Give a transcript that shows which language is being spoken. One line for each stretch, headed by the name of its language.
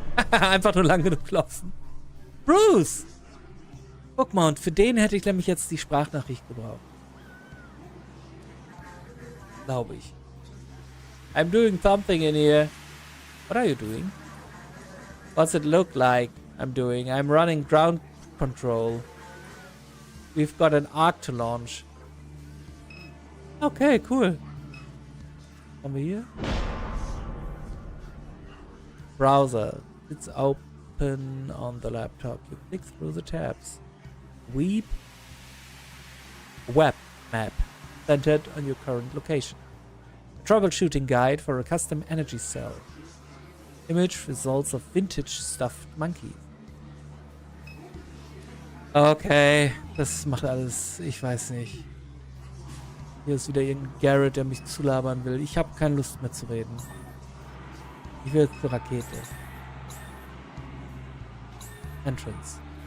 German: Einfach nur lang genug klopfen. Bruce! Guck mal, und für den hätte ich nämlich jetzt die Sprachnachricht gebraucht. Glaube ich.
English: I'm doing something in here. What are you doing? What's it look like I'm doing? I'm running ground control. We've got an Ark to launch. Okay, cool.
German: Haben wir hier?
English: Browser. It's open on the laptop. You click through the tabs. Web map centered on your current location. Troubleshooting guide for a custom energy cell. Image results of vintage stuffed monkeys.
German: Okay, das macht alles, ich weiß nicht. Hier ist wieder irgendein Garrett, der mich zulabern will. Ich habe keine Lust mehr zu reden. Ich will zur Rakete.
English: Entrance.